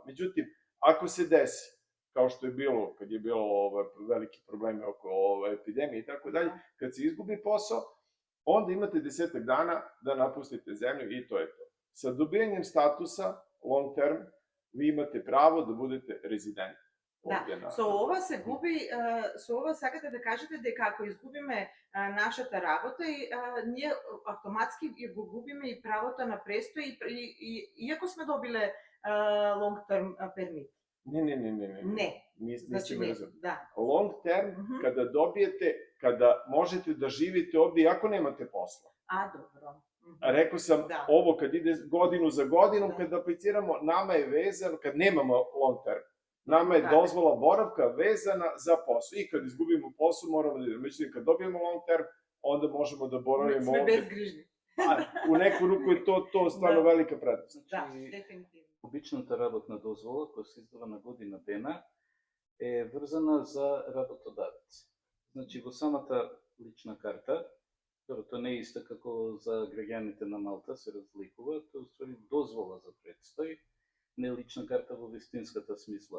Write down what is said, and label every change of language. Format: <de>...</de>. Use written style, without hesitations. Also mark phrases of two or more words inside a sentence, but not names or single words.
<sr>Međutim, ako se desi, kao što je bilo, kad je bilo veliki problemi oko epidemije i tako dalje, kad se izgubi posao, onda imate 10 dana da napustite zemlju i to je to. Sa dobijanjem statusa</sr> <en>long term,</en> <sr>vi imate pravo da budete rezident.</sr> <mk>Да, со ова се губи, со ова сакате да кажете дека ако изгубиме нашата работа, ние автоматски го губиме и правото на престој иако сме добиле</mk> <en>long term permit.</en> <sr>Ne.</sr> <mk>Значи не, да.</mk> <en>Long term,</en> <sr>kada dobijete, kada možete da živite ovde iako nemate posla. A, dobro. A rekao sam, Da. ovo kad ide godinu za godinom, Da. kad apliciramo, nama je vezano, kad nemamo</sr> <en>long term,</en> <sr>nama je Da. dozvola boravka vezana za posao. I kad izgubimo posao, moramo da idemo. Međutim, kad dobijemo</sr> <en>long term,</en> <sr>onda možemo da boravimo</sr> <mk>Sme</mk> <sr>ovde.</sr> <mk>bezgrižni.</mk> <sr>U neku ruku je to stvarno Da. velika prednost.</sr> <mk>Да, Значи, дефинитивно. обичната работна дозвола, која се издава на година дена, е врзана за работодавец. Значи, во самата лична карта, тоа не е иста како за граѓаните на Малта, се разликува, тоа е уствари дозвола за предстој, не лична карта во вистинската смисла.</mk>